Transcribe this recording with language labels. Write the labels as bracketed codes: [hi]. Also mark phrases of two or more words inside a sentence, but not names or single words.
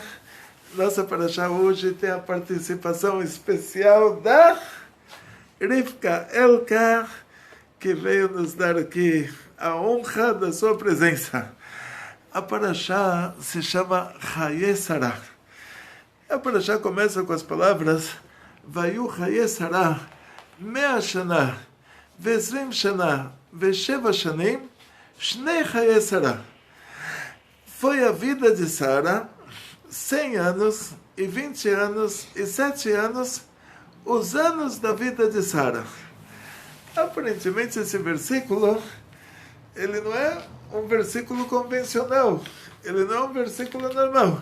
[pt] Nossa paraxá hoje tem a participação especial da Rivka Elkar, que veio nos dar aqui a honra da sua presença. A paraxá se chama Chaye Sarah. A paraxá começa com as palavras [he] ויהיו חיי שרה מאה שנה ועשרים שנה ושבע שנים שני חיי שרה. [pt] Foi a vida de Sara, 100 anos, e 20 anos, e 7 anos, os anos da vida de Sara. Aparentemente, esse versículo, ele não é um versículo convencional, ele não é um versículo normal.